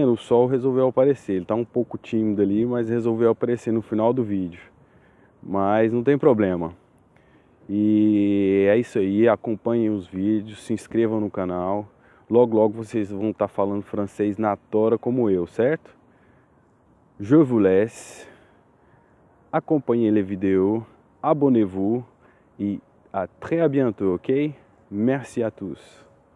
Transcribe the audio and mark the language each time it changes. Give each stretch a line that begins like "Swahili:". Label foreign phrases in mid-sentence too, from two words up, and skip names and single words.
Portuguese: O sol resolveu aparecer. Ele está um pouco tímido ali, mas resolveu aparecer no final do vídeo. Mas não tem problema. E é isso aí, acompanhem os vídeos, se inscrevam no canal. Logo, logo vocês vão estar falando francês na tora como eu, certo?
French: Je vous laisse. Acompanhez les vidéos, abonnez-vous et à très bientôt, ok? Merci à tous.